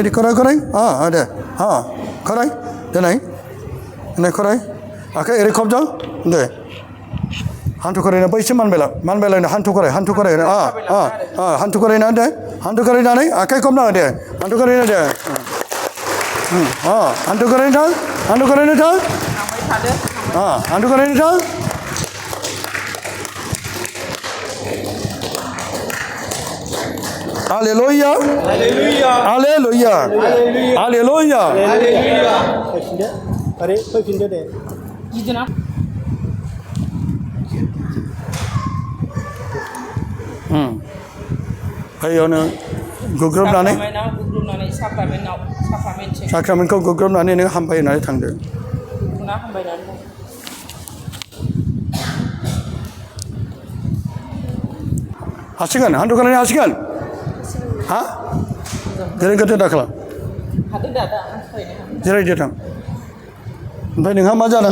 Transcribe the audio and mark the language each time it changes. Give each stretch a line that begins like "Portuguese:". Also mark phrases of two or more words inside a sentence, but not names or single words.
Bodo: खराय खराय दे खराय दिनै खराय आखाइ ओरै खबजा दे हान्थु खरायना बैसो मानबायलायनो हान्थु खराय हान्थु खरायना दे हान्थु खरायनानै आखाइ खबना दे हान्थु खरायना दे हान्थु खरायनो थां हान्थु खरायनो थां हान्थु खरायनो थां हालेलुया हालेलुया हालेलुया अरे फैफिनदो दे बेयावनो गुग्रोबनानै साक्रामेन्टखौ गुग्रोबनानै नों हामबायनानै थांदो हासिगोन हान्थु खरायनो हासिगोन जेरै गोदो दा खालाम जिरायदो थां ओमफ्राय नोंहा मा जादों